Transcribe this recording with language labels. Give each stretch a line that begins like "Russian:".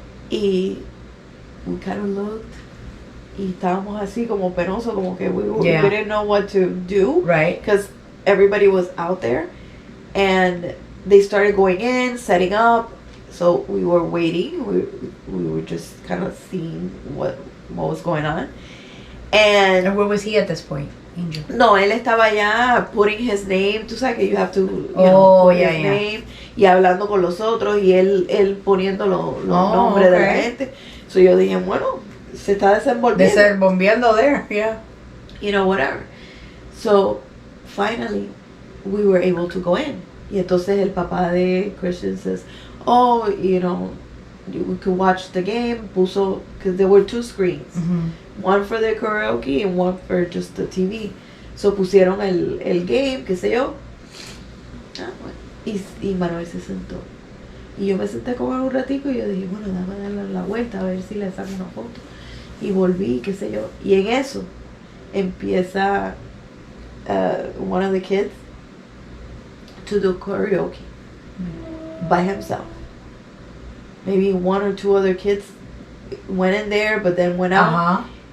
English: Y we kind of looked.
Spanish: Y estábamos así como penoso, como que
English: we didn't know what to do. Right. Because everybody was out there. And they started going in, setting up. So we were waiting. We were just kind of seeing what was going on. And where was he at this point, Angel?
Spanish: No, él estaba ya
English: putting his name.
Spanish: Tú sabes que
English: you have to, you know, put his name.
Spanish: Y hablando con los otros. Y él poniendo los nombres de la gente. So yo dije, bueno, se está desenvolviendo.
English: Desenvolviendo there, yeah. You know, whatever. So, finally, we were able to go in.
Spanish: Y entonces el papá de
English: Christian says, oh, you know, we could watch the game. Puso, because there were two screens. One for the karaoke and one for just the TV.
Spanish: So pusieron el game, qué sé yo. Y Manuel se sentó. Y yo me senté con él un ratico y yo dije, bueno, dame darle la vuelta a ver si le saco una foto. Y volví, qué sé yo. Y en eso empieza
English: one of the kids to do karaoke by himself. Maybe one or two other kids went in there, but then went out.